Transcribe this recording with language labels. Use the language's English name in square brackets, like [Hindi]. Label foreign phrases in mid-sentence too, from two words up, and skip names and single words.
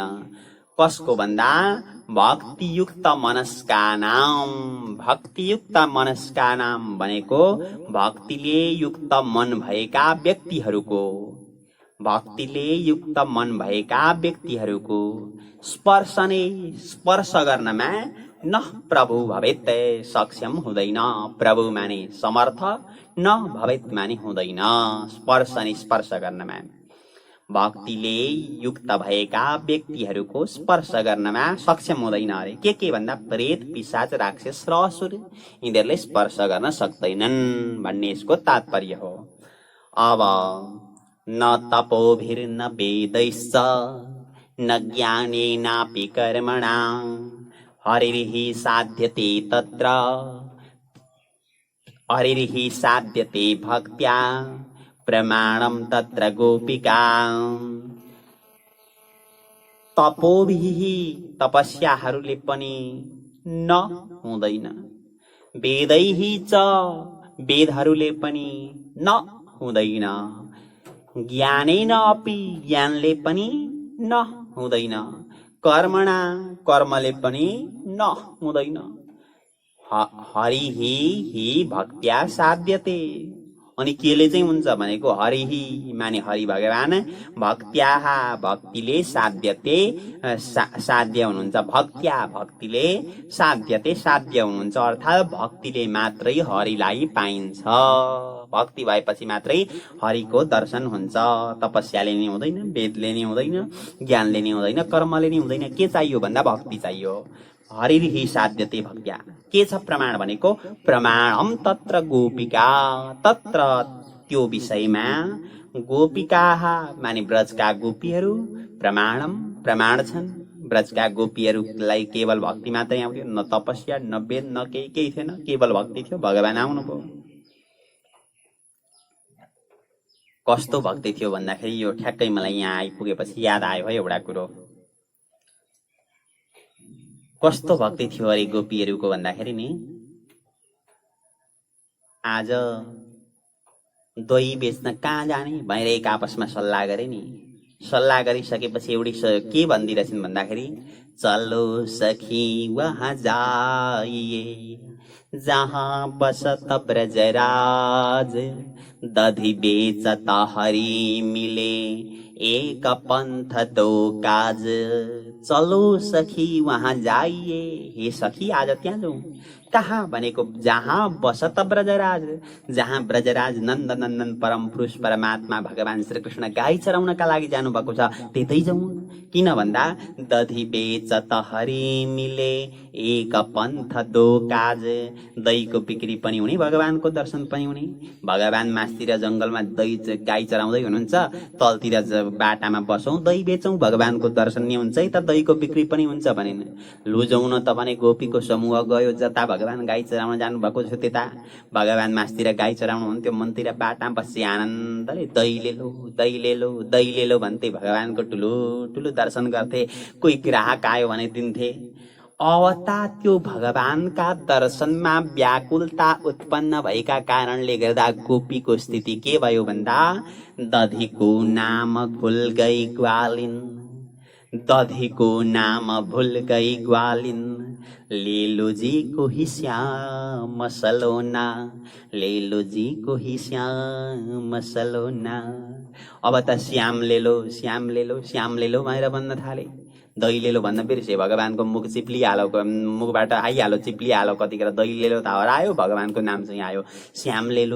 [Nepali] कसको भन्दा [Sanskrit] भक्तियुक्त मनस्कानाम, भक्तियुक्त मनस्कानाम [Nepali] भनेको भक्तिले युक्त मन भएका व्यक्तिहरूको, भक्तिले युक्त मन भएका व्यक्तिहरूको स्पर्शने, स्पर्श गर्नमा [Sanskrit] न प्रभु भवेत्, [Nepali] सक्षम हुँदैन। प्रभु माने समर्थ, [Sanskrit] न भवेत् [Nepali] माने हुँदैन। स्पर्शने, स्पर्श गर्नमा, भक्तिले युक्त भएका व्यक्तिहरूको स्पर्श गर्नमा सक्षम हुँदैन अरे। के भन्दा प्रेत, पिशाच, राक्षस र असुर यिनीहरूले स्पर्श गर्न सक्दैनन् भन्ने यसको तात्पर्य हो। अब न तपोभिर्न वेदैश्च न ज्ञानेनापि कर्मणा हरिर्हि साध्यते तत्र [Sanskrit] हरिर्हि साध्यते भक्त्या प्रमाणम तत्र गोपिका तपोभिः [Nepali] तपस्याहरूले पनि न हुँदैन [Sanskrit] वेदैः च [Nepali] वेदहरूले पनि न हुँदैन [Sanskrit] ज्ञानेन अपि [Nepali] ज्ञानले पनि न हुँदैन कर्मणा कर्मले पनि न हुँदैन [Sanskrit] हरिहि हि भक्त्या साध्यते [Nepali] अनि केले चाहिँ हुन्छ भनेको हरिहि माने हरि भगवान भक्त्याः भक्तिले साध्यते साध्य हुनुहुन्छ भक्त्या भक्तिले साध्यते साध्य हुनुहुन्छ अर्थात् भक्तिले मात्रै हरिलाई पाइन्छ भक्ति भएपछि मात्रै हरिको दर्शन हुन्छ तपस्याले नि हुँदैन वेदले नि हुँदैन ज्ञानले नि हुँदैन कर्मले नि हुँदैन के चाहियो भन्दा भक्ति चाहियो [Sanskrit] हरिर्हि साध्यते भक्त्या [Nepali] के छ प्रमाण भनेको [Sanskrit] प्रमाणम तत्र गोपिका [Nepali] तत्र त्यो विषयमा गोपिकाः माने ब्रजका गोपीहरू प्रमाणम प्रमाण छन् ब्रजका गोपीहरूलाई केवल भक्ति मात्रै आउँथ्यो न तपस्या न वेद न केही थिएन केवल भक्ति थियो भगवान आउनुभयो कस्तो भक्ति थियो भन्दाखेरि यो ठ्याक्कै मलाई यहाँ आइपुगेपछि याद आयो है एउटा कुरो कस्तो भक्ति थियो अरे गोपीहरूको भन्दाखेरि नि आज दही बेच्न कहाँ जाने भनेर एक आपसमा सल्लाह गरे नि सल्लाह गरिसकेपछि एउटी के भनिदिरहेछन् भन्दाखेरि [Hindi] चलो सखी वहाँ जाइए जहाँ बसत ब्रजराज दधि बेचत हरि मिले एक पंथ दो काज चलो सखी वहाँ जाइए [Nepali] हे सखी आज त्यहाँ जाउँ कहाँ भनेको [Hindi] जहाँ बसत ब्रजराज [Nepali] जहाँ ब्रजराज नन्द नन्दन परम पुरुष परमात्मा भगवान श्रीकृष्ण गाई चराउनका लागि जानुभएको छ त्यतै जाउँ किन भन्दा [Hindi] दधि बेचत हरि मिले एक पंथ दो काज [Nepali] दहीको बिक्री पनि हुने भगवानको दर्शन पनि हुने भगवान मास्तिर जंगलमा दही गाई चराउँदै हुनुहुन्छ तलतिर बाटामा बसौँ दही बेचौँ भगवानको दर्शन नि हुन्छ है त दहीको बिक्री पनि हुन्छ भनेन लुजाउन त भने गोपीको समूह गयो जता भगवान गाई चराउन जानु भएको छ त्यता भगवान मास्तिर गाई चराउनु हुन्थ्यो मनतिर बाटामा बसी आनन्दले दही ले लो भन्थे भगवानको ठुलो ठुलो दर्शन गर्थे कोही ग्राहक आयो भने दिन्थे अवता त्यो भगवानका दर्शनमा व्याकुलता उत्पन्न भएका कारणले गर्दा गोपीको स्थिति के भयो भन्दा [Hindi] दधिको नाम भुल गई ग्वालिन दधिको नाम भुल गई ग्वालिन लेलो जी को ही श्याम सलोना लेलो जी को ही श्याम सलोना [Nepali] अब त श्याम लेलो भनेर भन्न थाले दही लेलो भन्न बिर्से भगवानको मुख चिप्लिहालो मुखबाट आइहालो चिप्लिहालो कतिखेर दही लेलो त हरायो भगवानको नाम चाहिँ आयो श्याम